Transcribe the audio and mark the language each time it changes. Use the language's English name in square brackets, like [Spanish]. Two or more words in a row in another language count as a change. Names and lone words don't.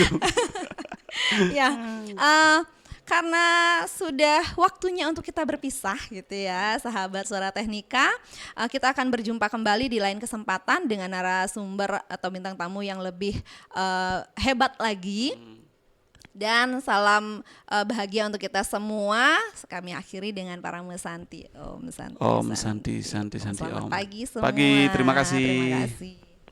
[Indonesian] Ya, karena sudah waktunya untuk kita berpisah gitu ya, sahabat Suara Teknika. Kita akan berjumpa kembali di lain kesempatan dengan narasumber atau bintang tamu yang lebih hebat lagi. Dan salam bahagia untuk kita semua. Kami akhiri dengan para mesanti. [Sanskrit] Om Santi. Om Santi, Santi, Santi, [Indonesian] Selamat Om. pagi semua. Pagi, terima kasih. Terima kasih.